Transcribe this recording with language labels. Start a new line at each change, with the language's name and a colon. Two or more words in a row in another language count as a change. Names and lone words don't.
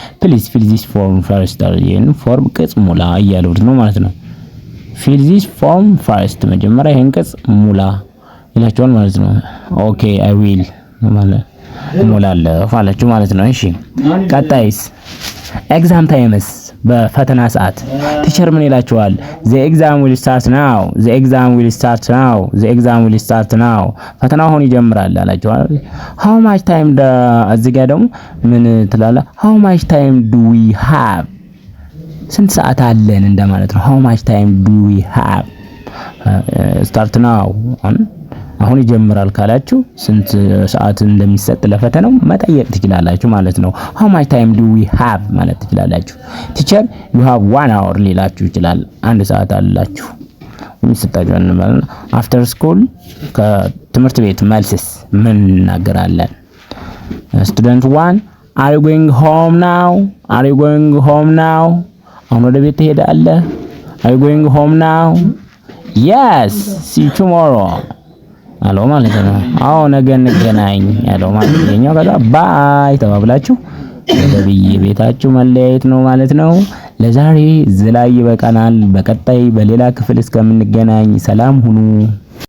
English: please fill this form first
Amharic: ይሄን ፎርም ቅጽ ሙላ እያለው ነው ማለት ነው።
English: fill this form first
Amharic: መጀመሪያ ይሄን ቅጽ ሙላ ይላቸዋል ማለት ነው።
English: okay I will
Amharic: ማለት ሙላለሁ አላችሁ ማለት ነው። እሺ ቀጣይስ
English: exam times
Amharic: በፈተና ሰዓት ቲቸር ምን ይላችኋል?
English: the exam will start now
Amharic: ፈተናው አሁን ይጀምራል አላችኋል።
English: how much time
Amharic: እዚህ ጋር ደግሞ ምን ትላላ?
English: how much time do we have
Amharic: ስንት ሰዓት አለን እንደማለት ነው።
English: how much time do we have start now
Amharic: አሁን ይጀምራል ካላችሁ ስንት ሰዓት እንደሚሰጥ ለፈተናው መጠየቅ ትችላላችሁ ማለት ነው።
English: how much time do we have
Amharic: ማለት ትችላላችሁ። ቲቸር
English: you have 1 hour
Amharic: ሊላችሁ ይችላል። አንድ ሰዓት አላችሁ የሚሰጣችሁ ማለት ነው።
English: after school
Amharic: ከትምህርት ቤት መልስስ ምን እናገራለን?
English: student 1 are you going home now
Amharic: አሁን ወደ ቤት ትሄዳለህ?
English: are you going home now? yes see you tomorrow
Amharic: አለው ማለት ነው። አዎ ነገ እንገናኝ ያለው ማለት ነው። የኛው ከዛ ባይ ተባብላችሁ ወደ ቤታችሁ መለያየት ነው ማለት ነው። ለዛሬ ዝላይ ይበቃናል። በቀጣይ በሌላ ክፍል እስከምንገናኝ ሰላም ሁኑ።